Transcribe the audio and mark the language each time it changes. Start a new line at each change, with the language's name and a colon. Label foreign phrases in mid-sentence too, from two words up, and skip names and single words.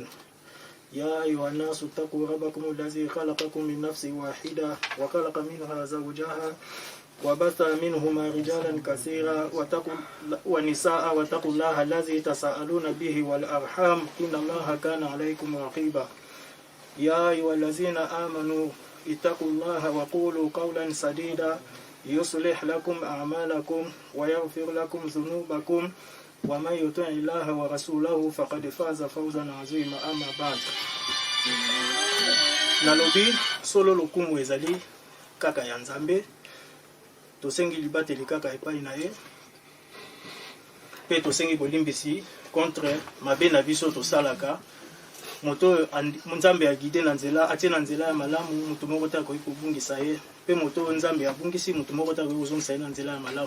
Arabic: يا أيها الناس اتقوا ربكم الذي خلقكم من نفس واحدة وخلق منها زوجها وبث منهما رجالا كثيرا ونساء واتقوا الله الذي تساءلون به والأرحام إن الله كان عليكم رقيبا. يا أيها الذين آمنوا اتقوا الله وقولوا قولا سديدا يصلح لكم أعمالكم ويغفر لكم ذنوبكم ومن يطع الله ورسوله فقد فاز فوزا عظيما. أما بعد
Lingala: nalobi solo lokumu ezali kaka ya nzambe tosengi libateli kaka epai na ye pe tosengi bolimbisi contre mabe na biso tosalaka moto nzambe agide na nzela atie na nzela ya malamu mutu moko ta koyi kobungisa ye pe moto nzambe abungisi mutu moko ta koyi kozongisa ye na nzela ya malamu.